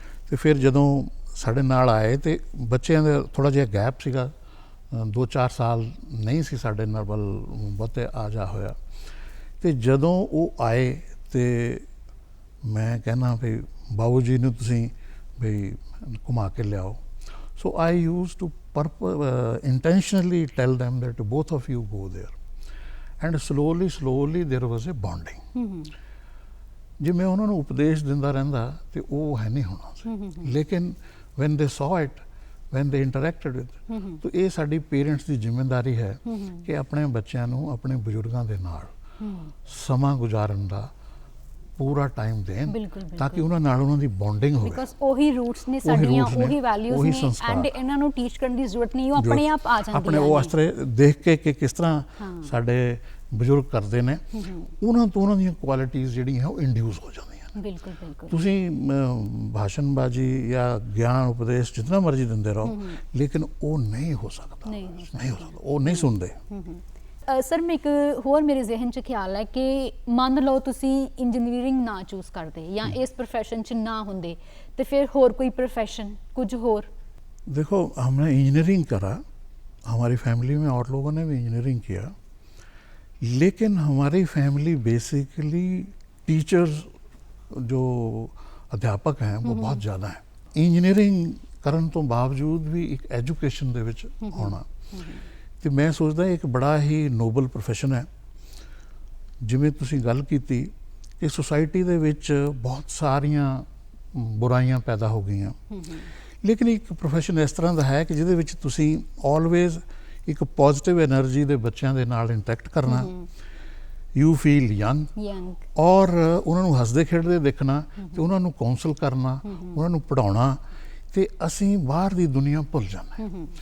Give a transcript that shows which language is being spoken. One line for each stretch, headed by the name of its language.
Punjabi: ਤੇ ਫਿਰ ਜਦੋਂ ਸਾਡੇ ਨਾਲ ਆਏ ਤੇ ਬੱਚਿਆਂ ਦਾ ਥੋੜਾ ਜਿਹਾ ਗੈਪ ਸੀਗਾ, 2-4 ਸਾਲ ਨਹੀਂ ਸੀ ਸਾਡੇ ਨਾਲ ਵੱਲ ਬਹੁਤੇ ਆ ਜਾ ਹੋਇਆ। ਤੇ ਜਦੋਂ ਉਹ ਆਏ ਤੇ ਮੈਂ ਕਹਿਣਾ ਵੀ ਬਾਬੂ ਜੀ ਨੂੰ ਤੁਸੀਂ ਵੀ ਘੁਮਾ ਕੇ ਲਿਆਓ। ਸੋ
English: I use to intentionally tell them that both of you go there, and slowly there was a bonding।
Punjabi: ਜੇ ਮੈਂ ਉਹਨਾਂ ਨੂੰ ਉਪਦੇਸ਼ ਦਿੰਦਾ ਰਹਿੰਦਾ ਤੇ ਉਹ ਹੈ ਨਹੀਂ ਹੋਣਾ ਸੀ। ਲੇਕਿਨ
English: when they saw it, when they interacted with,
Punjabi: ਤਾਂ ਇਹ ਸਾਡੀ ਪੇਰੈਂਟਸ ਦੀ ਜ਼ਿੰਮੇਵਾਰੀ ਹੈ ਕਿ ਆਪਣੇ ਬੱਚਿਆਂ ਨੂੰ ਆਪਣੇ ਬਜ਼ੁਰਗਾਂ ਦੇ ਨਾਲ ਸਮਾਂ ਗੁਜ਼ਾਰਨ ਦਾ ਪੂਰਾ ਟਾਈਮ ਦੇਣ, ਤਾਂ ਕਿ ਉਹਨਾਂ ਨਾਲ ਉਹਨਾਂ ਦੀ ਬੌਂਡਿੰਗ ਹੋਵੇ। ਬਿਕਾਜ਼ ਉਹੀ ਰੂਟਸ ਨੇ ਸਾਡੀਆਂ, ਉਹੀ ਵੈਲਿਊਜ਼ ਨੇ, ਐਂਡ ਇਹਨਾਂ ਨੂੰ ਟੀਚ ਕਰਨ ਦੀ ਜ਼ਰੂਰਤ ਨਹੀਂ, ਉਹ ਆਪਣੇ ਆਪ ਆ ਜਾਂਦੀਆਂ ਨੇ। ਆਪਣੇ ਉਹ ਅਸਤਰੇ ਦੇਖ ਕੇ ਕਿ ਕਿਸ ਤਰ੍ਹਾਂ ਸਾਡੇ ਬਜ਼ੁਰਗ ਕਰਦੇ ਨੇ, ਉਹਨਾਂ ਤੋਂ ਉਹਨਾਂ ਦੀਆਂ ਕੁਆਲਿਟੀਜ਼ ਜਿਹੜੀਆਂ ਉਹ ਇੰਡਿਊਸ ਹੋ ਜਾਂਦੀਆਂ। ਬਿਲਕੁਲ ਬਿਲਕੁਲ। ਤੁਸੀਂ ਭਾਸ਼ਣਬਾਜ਼ੀ ਜਾਂ ਗਿਆਨ ਉਪਦੇਸ਼ ਜਿੰਨਾ ਮਰਜ਼ੀ ਦਿੰਦੇ ਰਹੋ, ਲੇਕਿਨ ਉਹ ਨਹੀਂ ਹੋ ਸਕਦਾ, ਨਹੀਂ ਹੋ ਸਕਦਾ, ਉਹ ਨਹੀਂ ਸੁਣਦੇ। ਸਰ ਮੈਂ ਇੱਕ ਹੋਰ ਮੇਰੇ ਜ਼ਿਹਨ 'ਚ ਖਿਆਲ ਹੈ ਕਿ ਮੰਨ ਲਓ ਤੁਸੀਂ ਇੰਜੀਨੀਅਰਿੰਗ ਨਾ ਚੂਜ਼ ਕਰਦੇ ਜਾਂ ਇਸ प्रोफेशन 'ਚ ਨਾ ਹੁੰਦੇ,
Hindi: तो फिर और कोई प्रोफेशन कुछ और? देखो हमने इंजीनियरिंग करा, हमारी फैमिली में और लोगों ने भी इंजीनियरिंग किया, लेकिन हमारी फैमिली बेसिकली टीचर्स जो अध्यापक हैं वो बहुत ज़्यादा हैं।
Punjabi: इंजीनियरिंग ਕਰਨ ਤੋਂ ਬਾਵਜੂਦ ਵੀ ਇੱਕ ਐਜੂਕੇਸ਼ਨ ਦੇ ਵਿੱਚ ਹੋਣਾ, ਤੇ ਮੈਂ ਸੋਚਦਾ ਇੱਕ ਬੜਾ ਹੀ ਨੋਬਲ ਪ੍ਰੋਫੈਸ਼ਨ ਹੈ। ਜਿਵੇਂ ਤੁਸੀਂ ਗੱਲ ਕੀਤੀ ਕਿ ਸੋਸਾਇਟੀ ਦੇ ਵਿੱਚ ਬਹੁਤ ਸਾਰੀਆਂ ਬੁਰਾਈਆਂ ਪੈਦਾ ਹੋ ਗਈਆਂ, ਲੇਕਿਨ ਇੱਕ ਪ੍ਰੋਫੈਸ਼ਨ ਇਸ ਤਰ੍ਹਾਂ ਦਾ ਹੈ ਕਿ ਜਿਹਦੇ ਵਿੱਚ ਤੁਸੀਂ ਆਲਵੇਜ਼ ਇੱਕ ਪੋਜ਼ਿਟਿਵ એનર્ਜੀ ਦੇ ਬੱਚਿਆਂ ਦੇ ਨਾਲ ਇੰਟਰੈਕਟ ਕਰਨਾ,
English: you feel young,
Punjabi: ਔਰ ਉਹਨਾਂ ਨੂੰ ਹੱਸਦੇ ਖੇਡਦੇ ਦੇਖਣਾ ਤੇ ਉਹਨਾਂ ਨੂੰ ਕਾਉਂਸਲ ਕਰਨਾ, ਉਹਨਾਂ ਨੂੰ ਪੜ੍ਹਾਉਣਾ, ਤੇ ਅਸੀਂ ਬਾਹਰ ਦੀ ਦੁਨੀਆ ਭੁੱਲ ਜਾਣਾ।